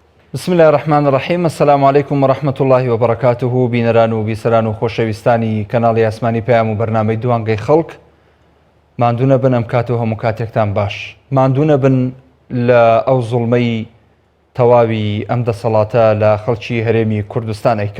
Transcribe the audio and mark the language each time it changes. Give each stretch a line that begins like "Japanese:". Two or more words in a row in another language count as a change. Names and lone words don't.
Arabic: بسم الله الرحمن الرحیم. السلام علیکم و رحمت الله و برکاته.
Central Kurdish: بینەران و بیسەران و خۆشەویستانی کەناڵی ئاسمانی پەیام و بەرنامەی دوانگەی خەڵک، ماندوو نەبن ئەم کاتەوە هەموو کاتێکتان باش. ماندوو نەبن لە ئەو زوڵمەی تەواوی ئەم دەسەڵاتە لە خەڵکی هەرێمی کوردستان ئەیکا.